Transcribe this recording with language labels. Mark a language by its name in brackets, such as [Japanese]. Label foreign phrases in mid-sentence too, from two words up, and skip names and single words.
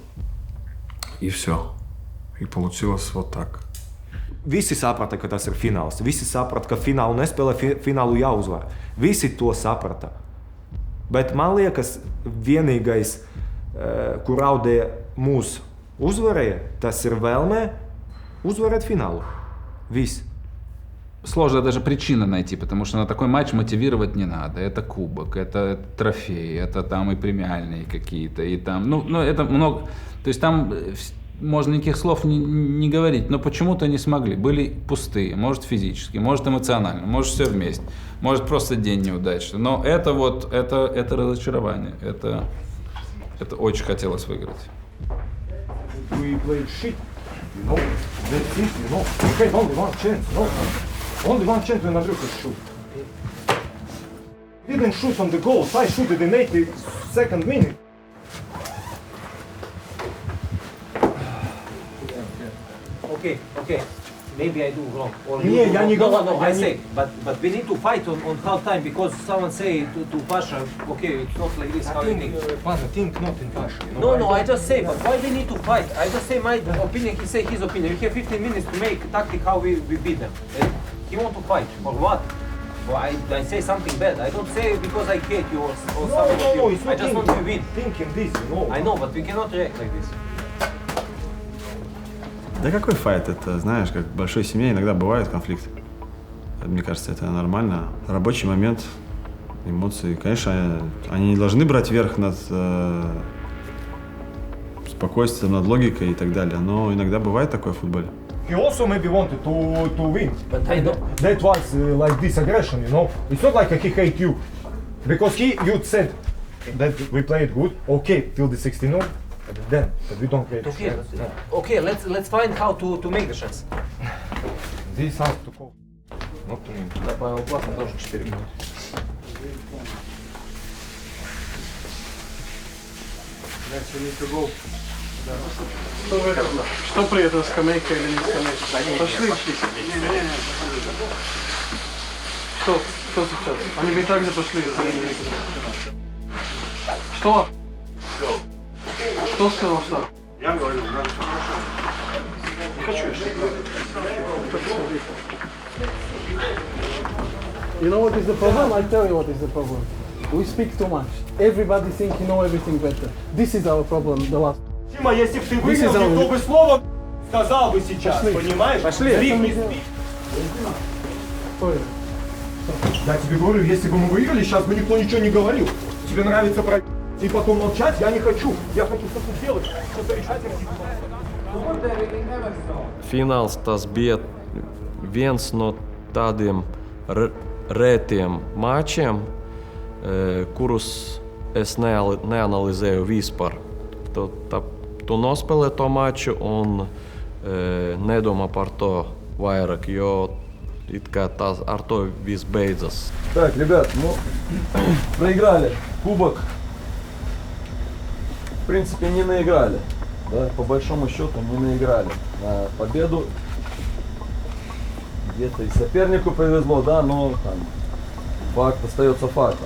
[Russian] И все. И получилось вот так. [Latvian] Visi saprata, ka tas ir fināls. Visi saprata, ka finālu nespēlē, finālu jāuzvar. Visi to saprata. Bet man liekas, vienīgais, kur Audē mūs uzvarēja, tas ir vēlmē uzvarēt finālu. Viss. [Russian] Сложно даже причину найти, потому что на такой матч мотивировать не надо. Это кубок, это трофеи, это там и премиальные какие-то, и там, ну это много. То есть там можно никаких слов не говорить, но почему-то не смогли. Были пустые, может физически, может эмоционально, может все вместе, может просто день неудачный. Но это вот, это разочарование, это очень хотелось выиграть. [English] We played shit, you know. That's it, you know. We had only one chance, no. Only one chance when Andrew could shoot. He didn't shoot on the goal. I shot it in 82nd minute. Okay. Maybe I do wrong. Or Yeah, you do [Russian] я [English] wrong. [Russian] не [English] No, [Russian] говорю, [English] I [Russian] я не- [English] say, but we need to fight on half time because someone say to Pasha, okay, it's not like this. How you think? Think not in Pasha. No, I just say, but why we need to fight? I just say my opinion, he say his opinion. We have 15 minutes to make tactic how we beat them. He want to fight, for what? Well, I say something bad. I don't say because I hate you or something of you. it's I not just want to win. thinking this, you know. I know, but we cannot react like this. [Russian] Да какой файт? Это, знаешь, как в большой семье иногда бывает конфликт. Мне кажется, это нормально. Рабочий момент, эмоции. Конечно, они не должны брать верх над спокойствием, над логикой и так далее. Но иногда бывает такое в футболе. [English] He also maybe wanted to win. But I don't. That was like this aggression, you know. It's not like he hate you. Because you said that we played good, okay, till the 16-0, then but we don't play. Okay, okay, let's find how to make the chance. This has to go. Not to me. [Russian] Добавил платно тоже 4 минуты. Что при этом, скамейка или не скамейка? Пошли. Что сейчас? Они бы и так же пошли. Что? Что сказал, что? Я говорю, Не хочу я [English] You know what is the problem? I'll tell you what is the problem. We speak too much. Everybody think you know everything better. This is our problem, the last. [Russian] Тима, если бы ты [English] This is [Russian] выиграл, [English] our- [Russian] никто бы слова сказал бы сейчас, Пошли. понимаешь? Пошли. Зрив не спит. Я тебе говорю, если бы мы выиграли, сейчас бы никто ничего не говорил. Тебе нравится про и потом молчать? Я не хочу. Я хочу что-то сделать, что-то решать. [Latvian] Fināls tas bija viens no tādiem rētiem mačiem, kurus es neanalizēju vispār. Tu nospēlē to maču un nedomā par to vairāk, jo it kā tas ar to viss beidzas. [Russian] Так, ребят, ну, проиграли кубок. В принципе, не наиграли. Да, по большому счету не наиграли на победу. Где-то и сопернику повезло, да, но там, факт остается фактом.